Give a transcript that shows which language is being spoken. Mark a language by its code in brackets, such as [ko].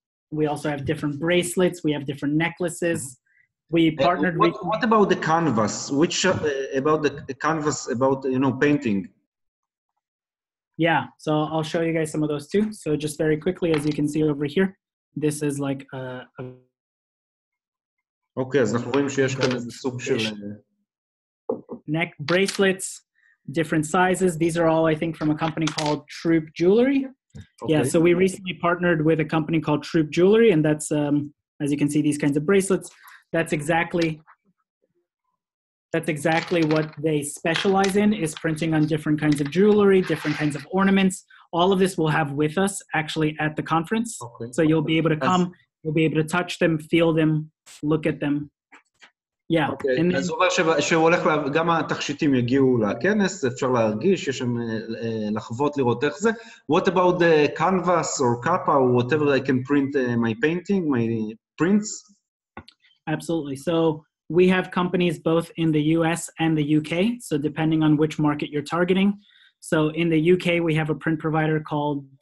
[en] We also have different bracelets. We have different necklaces. We partnered with... What about the canvas? About the canvas, about, painting? Yeah, so I'll show you guys some of those too. So just very quickly, as you can see over here, this is like a... [he] Okay, אז אנחנו רואים שיש כאן איזה סוג של... [en] Neck bracelets, different sizes. These are all, I think, from a company called Troop Jewelry. Okay. Yeah, so we recently partnered with a company called Troop Jewelry, and that's, as you can see, these kinds of bracelets. That's exactly what they specialize in, is printing on different kinds of jewelry, different kinds of ornaments. All of this we'll have with us actually at the conference. Okay. So you'll be able to come, you'll be able to touch them, feel them, look at them. Yeah. Okay. [he] אז הוא אומר שהוא הולך, גם התכשיטים יגיעו לכנס, אפשר להרגיש, יש שם לחוות לראות איך זה. [en] What about the canvas or kappa or whatever I can print my painting, my prints? Absolutely. So we have companies both in the US and the UK, so depending on which market you're targeting. So in the UK, we have a print provider called